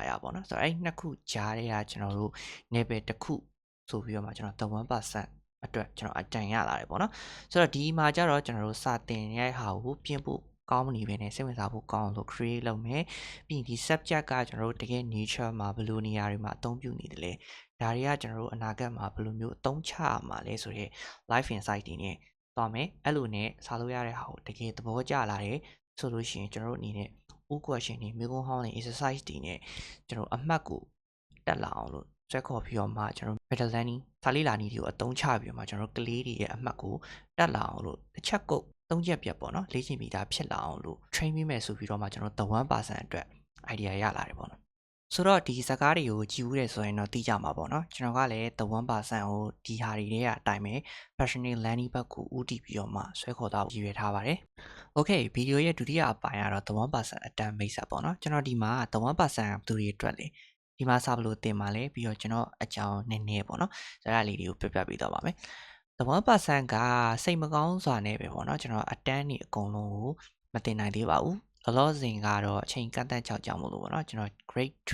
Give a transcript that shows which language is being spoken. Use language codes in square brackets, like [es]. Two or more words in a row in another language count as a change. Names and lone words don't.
[my] ရပေါ့နော်ဆိုတော့အဲ့နှစ်ခုကြားထဲကကျွန်တော်တို့ level တစ်ခုဆိုပြီးတော့မှကျွန်တော် the 1% အတွက်ကျွန်တော်အတန်ရလာတယ်ပေါ့နော်ဆိုတော့ဒီမှာကျတော့ကျွန်တော်တို့စာသင်ရဲ့ဟာကိုပြင်ဖို့ကောင်းမနေပဲနဲ့စိတ်ဝင်စားဖို့ကောင်းလို့ create လုပ်မယ်ပြီးရင်ဒီ subject ကကျွန်တော်တို့တကယ် nature မှာဘယ်လိုနေရာတွေမှာအသုံးပြုနေတယ်လဲဒါတွေကကျွန်တော်တို့အနာဂတ်မှာဘ ယ်လိုမျိုးအသုံးချရမှာလဲဆိုတော့ [en] life insight [my] တွေနဲ့သွားမယ်အဲ့လိုနဲ့စားလို့ရတဲ့ဟာကိုတကယ်သဘောကျလာတယ်ဆိုလို့ရှိရင်ကျွန်တော်တို့အနေနဲ့ [en] all question [my] တွေမိကုန်းဟောင်းတွေ exercise တွေနဲ့ကျွန်တော်အမှတ်ကိုတက်လာအောင်လို့ဆွဲခေါ်ပြီးတော့မှကျွန်တော် [en] better learning [my] စာ လေးလာနည်းတွေကိုအသုံးချပြီးတော့မှကျွန်တော်ကလေးတွေရဲ့အမှတ်ကိုတက်လာအောင်လို့တစ်ချက်ကုတ်သုံးချက်ပြတ်ပေါ့နော်လေ့ကျင့်ပြီးသားဖြစ်လာအောင်လို့ train ပေးမယ်ဆိုပြီးတော့မှကျွန်တော် the 1% အတွက် idea ရလာ တယ်ပေါ့နော်ဆိုတော့ဒီစကားတွေကိုကြည့်ဦးတယ်ဆိုရင်တော့သိကြမှာပေါ့နော်ကျွန်တော်ကလည်း the 1% ကိုဒီဟာတွေထဲကအတိုင်းပဲ [en] passionate learning [my] ဘ က်ကိုဦးတည်ပြီးတော့မှဆွဲခေါ်သွားရည်ရွယ်ထားပါတယ် okay ဗီဒီယိုရဲ့ဒုတိယအပိုင်းကတော့ the 1% အတန်းမိတ်ဆက်ပေါ့နော်ကျွန်တော်ဒီမှာ the 1% ဘသူတွေအတွက်လဲဒီမှာစဘလို့တင်ပါလဲပြီးတော့ကျွန်တော်အကြောင်းနည်းနည်းပေါ့နော်ဆိုတော့လေးတွေကိုပြပြပေးသွားပါမယ် the 1% ကစိတ်မကောင်းစွာနဲ့ပဲပေါ့နော်ကျွန်တော်အတန်းတွေအကုန်လုံးကိုမတင်နိုင်သေးပါဘူးလောလောဆယ်ကတော့အချိန်ကန့်သတ်ကြောင့်မို့လို့ပေါ့နော်ကျွန်တော် grade